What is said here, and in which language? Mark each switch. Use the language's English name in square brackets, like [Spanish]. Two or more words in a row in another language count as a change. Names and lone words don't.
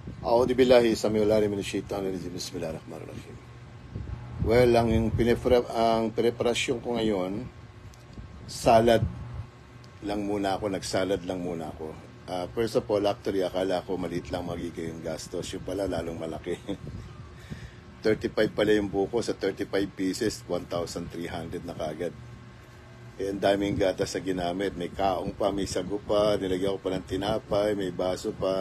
[Arabic] أعوذ بالله السميع العليم من الشيطان الرجيم. بسم الله الرحمن الرحيم. [Filipino] Well, ang preparasyon ko ngayon, salad lang muna ako, nagsalad lang muna ako. [English] First of all, actually, [Filipino] akala ko maliit lang magiging yung gastos. Yung pala, lalong malaki. 35 pala yung buko, sa 35 pieces, 1,300 na kagad. Ang daming gatas sa ginamit. May kaong pa, may sago pa, nilagyan ko pa ng tinapay, may baso pa.